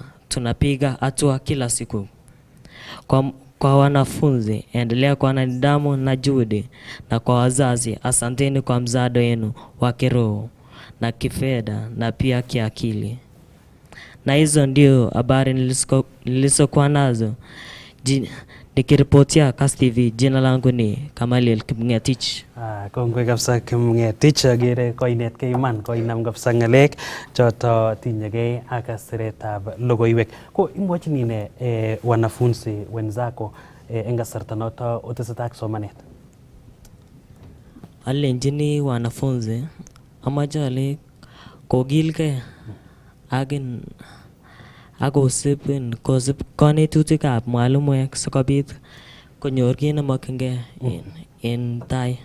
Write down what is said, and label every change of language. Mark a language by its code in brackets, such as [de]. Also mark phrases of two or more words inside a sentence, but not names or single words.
[sw] Tunapiga hatua kila siku. Kwa wanafunzi, endelea kuwa na nidhamu na juhudi, na kwa wazazi, asanteni kwa msaada wenu wa kiroho na kifedha na pia kiakili. Na hizo ndio habari nilizokuwa nazo. Nikiripotia Kass TV, jina langu ni Kamalil Kipngetich. [kln] Kongoi kabisa Kipngetich, agere koinetkei iman, koinam kabisa ng'alek choto tinyegei ak siretab logoiwek. Ko imwachini ne [sw] wanafunzi wenzako [kln] eng kasarta noto otesetai ak somanet? Alenjini wanafunzi amache ale kokilgei akosib kanetutikab mwalimuek sikobit konyor kit nemokyingei en tai.